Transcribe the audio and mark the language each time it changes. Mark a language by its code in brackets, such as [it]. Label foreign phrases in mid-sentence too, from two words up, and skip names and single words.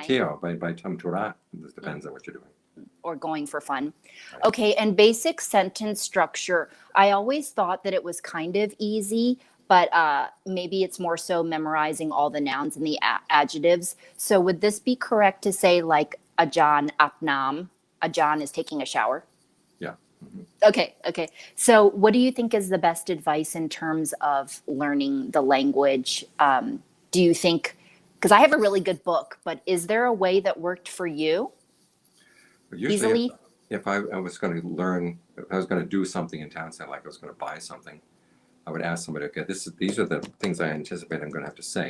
[en] teo, by tam tura. This depends on what you're doing. Or going for fun. Right. Okay, and basic sentence structure. I always thought that it was kind of easy, but maybe it's more so memorizing all the nouns and the adjectives. So would this be correct to say like Ajaan apnam? Ajaan is taking a shower. Yeah. Mm-hmm. Okay. So what do you think is the best advice in terms of learning the language? Do you think, because I have a really good book, but is there a way that worked for you? But usually, Easily? if I was going to learn, if I was going to do something in town, say like I was going to buy something, I would ask somebody, okay, these are the things I anticipate I'm going to have to say.